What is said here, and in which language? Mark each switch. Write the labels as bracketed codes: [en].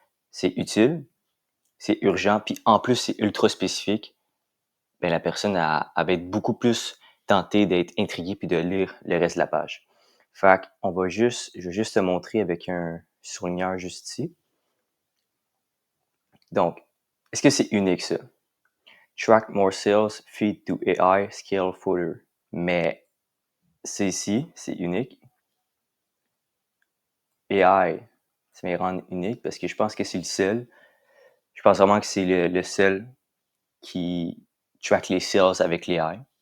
[fr] C'est utile, c'est urgent, puis en plus, c'est ultra spécifique. Ben, la personne va être beaucoup plus tentée d'être intriguée puis de lire le reste de la page. Fait qu'on je vais juste te montrer avec un surligneur juste ici. Donc, est-ce que c'est unique ça? [en] Track more sales, feed to AI, scale further. [fr] Mais c'est ici, c'est unique. AI, ça me rend unique parce que je pense que c'est le seul. Je pense vraiment que c'est le seul qui track les sales avec l'AI.